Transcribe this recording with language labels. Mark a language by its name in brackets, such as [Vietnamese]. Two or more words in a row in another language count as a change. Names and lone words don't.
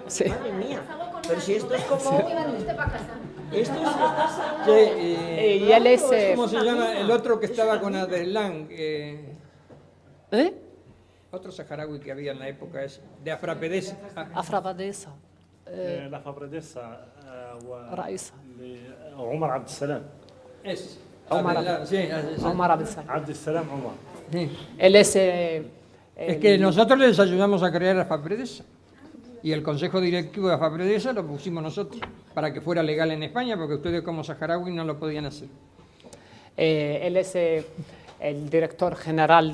[Spanish] Sí. Madre mía. Pero si esto es como... Esto es... Y él es... ¿Cómo se llama el otro que estaba con Abdeslam? Otro saharaui que había en la época de Afrapedesa. Afrapedesa. [Arabic] الأفراديسا رئيسة وعمر عبد السلام عمر عبد السلام عمر. [Spanish] Él es... Es que nosotros les ayudamos a crear Afrapedesa. Y el consejo directivo de Afrapedesa lo pusimos nosotros para que fuera legal en España, porque ustedes como saharaui no lo podían hacer. Él es el director general